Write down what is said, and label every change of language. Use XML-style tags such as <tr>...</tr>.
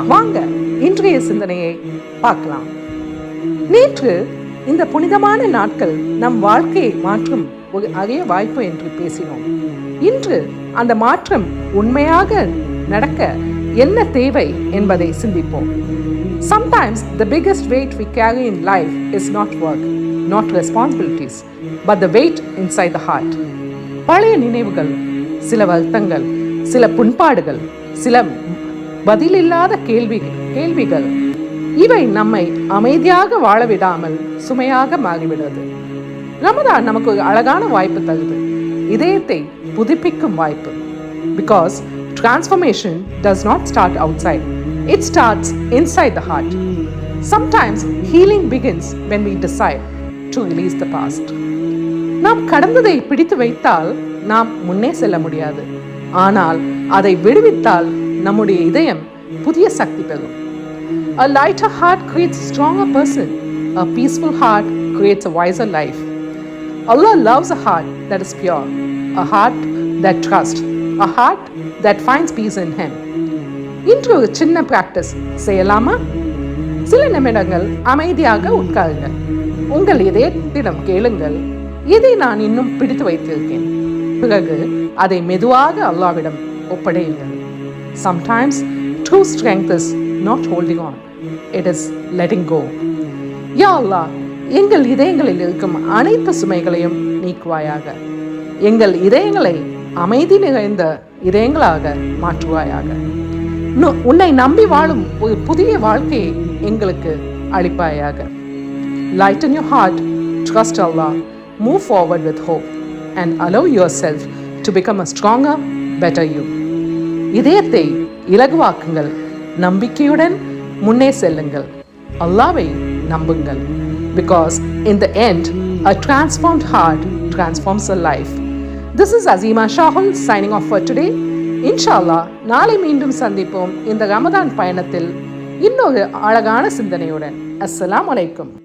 <ta>வாங்க இன்றைய சிந்தனையை பார்க்கலாம். நேற்று இந்த புனிதமான நாட்கள் நம் வாழ்க்கையை மாற்றும் ஒரு அரிய வாய்ப்பு என்று பேசினோம். இன்று அந்த மாற்றம் உண்மையாக நடக்க என்ன தேவை என்பதை சிந்திப்போம்.</ta> <en>Sometimes the biggest weight we carry in life is not work, not responsibilities, but the weight inside the heart.</en> <ta>பழைய நினைவுகள், சில வருத்தங்கள், சில புண்பாடுகள், சில பதிலில்லாத கேள்விகள் இவை நம்மை அமைதியாக வாழவிடாமல் சுமையாக மாறிவிடுறது. ரமதான் நமக்கு ஒரு அழகான வாய்ப்பு தருது, இதயத்தை புதுப்பிக்கும் வாய்ப்பு.</ta> <en>Because transformation does not start outside. It starts inside the heart. Sometimes healing begins when we decide to release the past.</en> <ta>நாம் கடந்ததை பிடித்து வைத்தால் நாம் முன்னே செல்ல முடியாது. ஆனால் அதை விடுவித்தால் நம்முடைய இதயம் புதிய சக்தி பெறும்.</ta> <en>A lighter heart creates a stronger person. A peaceful heart creates a wiser life. Allah loves a heart that is pure, a heart that trusts, a heart that finds peace in Him.</en> <ta>இன்று ஒரு சின்ன practice செய்யலாமா? சில நிமிடங்கள் அமைதியாக உட்காருங்கள். உங்கள் இதயத்திடம் கேளுங்கள், இதை நான் இன்னும் பிடித்து வைத்திருக்கேன். பிறகு அதை மெதுவாக அல்லாஹ்விடம் ஒப்படையுங்கள்.</ta> <en>Sometimes true strength is not holding on, it is letting go.</en> <ta>யா அல்லாஹ், எங்கள் இதயங்களில் இருக்கும் அனைத்து சுமைகளையும் நீக்குவாயாக. எங்கள் இதயங்களை அமைதி நிறைந்த இதயங்களாக மாற்றுவாயாக. உன்னை நம்பி வாழும் ஒரு புதிய வாழ்க்கையை எங்களுக்கு அளிப்பாயாக.</ta> <en>Lighten your heart, trust Allah, move forward with hope and allow yourself to become a stronger, better you.</en> <ta>இதயத்தை இலகுவாக்குங்கள், நம்பிக்கையுடன் முன்னே செல்லுங்கள், அல்லாஹ்வை நம்புங்கள்.</ta> <en>Because in the end, a transformed heart transforms a life. This is Azima Shahul signing off for today.</en> <ta>இன்ஷால்லா நாளை மீண்டும் சந்திப்போம் இந்த ரமதான் பயணத்தில் இன்னொரு அழகான சிந்தனையுடன். அஸ்ஸலாமு அலைக்கும்.</ta>